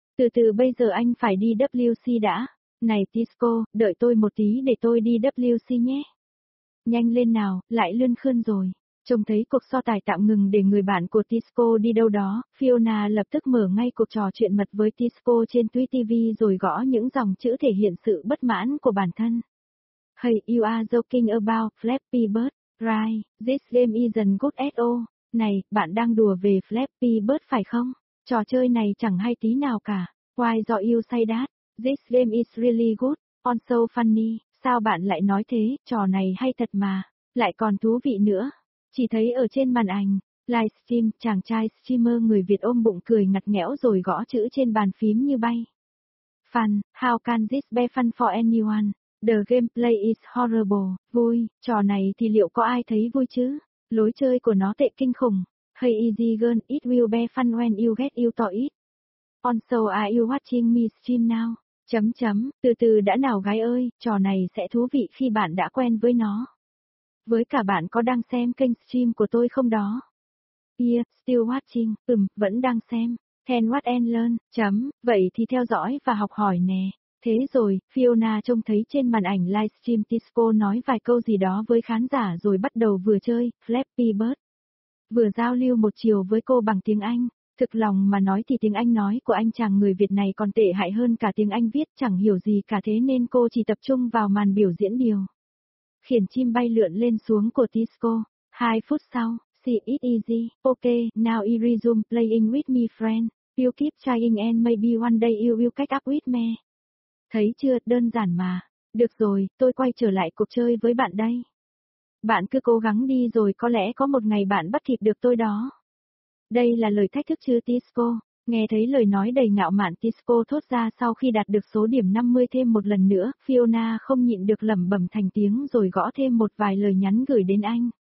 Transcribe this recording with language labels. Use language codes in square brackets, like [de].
[vi] Từ từ bây giờ anh phải đi WC đã. Này disco, đợi tôi một tí để tôi đi WC nhé. Nhanh lên nào, lại lươn khơn rồi. Trông thấy cuộc so tài tạm ngừng để người bạn của Tisco đi đâu đó, Fiona lập tức mở ngay cuộc trò chuyện mật với Tisco trên TweeTV rồi gõ những dòng chữ thể hiện sự bất mãn của bản thân. [en] Hey, you are joking about Flappy Bird, right? This game isn't good at all. [vi] Này, bạn đang đùa về Flappy Bird phải không? Trò chơi này chẳng hay tí nào cả. [en] Why do you say that? This game is really good, also funny. [vi] Sao bạn lại nói thế? Trò này hay thật mà. Lại còn thú vị nữa. Chỉ thấy ở trên màn ảnh, livestream, chàng trai streamer người Việt ôm bụng cười ngặt nghẽo rồi gõ chữ trên bàn phím như bay. [en] Fun, how can this be fun for anyone? The gameplay is horrible, [vi] vui, trò này thì liệu có ai thấy vui chứ? Lối chơi của nó tệ kinh khủng. [en] Hey easy girl, it will be fun when you get used to it. Also are you watching me stream now? [vi] Chấm chấm, từ từ đã nào gái ơi, trò này sẽ thú vị khi bạn đã quen với nó. Với cả bạn có đang xem kênh stream của tôi không đó? [en] Yeah, still watching, [vi] vẫn đang xem. [en] Can watch and learn, [vi] chấm, vậy thì theo dõi và học hỏi nè. Thế rồi, Fiona trông thấy trên màn ảnh livestream Tisco nói vài câu gì đó với khán giả rồi bắt đầu vừa chơi, Flappy Bird. Vừa giao lưu một chiều với cô bằng tiếng Anh, thực lòng mà nói thì tiếng Anh nói của anh chàng người Việt này còn tệ hại hơn cả tiếng Anh viết chẳng hiểu gì cả thế nên cô chỉ tập trung vào màn biểu diễn điều. Khiển chim bay lượn lên xuống của Tisco. 2 phút sau, [en] see it easy, ok, now you resume playing with me friend, you keep trying and maybe one day you will catch up with me. [vi] Thấy chưa, đơn giản mà. Được rồi, tôi quay trở lại cuộc chơi với bạn đây. Bạn cứ cố gắng đi rồi có lẽ có một ngày bạn bắt kịp được tôi đó. Đây là lời thách thức chứ Tisco. Nghe thấy lời nói đầy ngạo mạn Tisco thốt ra sau khi đạt được số điểm 50 thêm một lần nữa, Fiona không nhịn được lẩm bẩm thành tiếng rồi gõ thêm một vài lời nhắn gửi đến anh.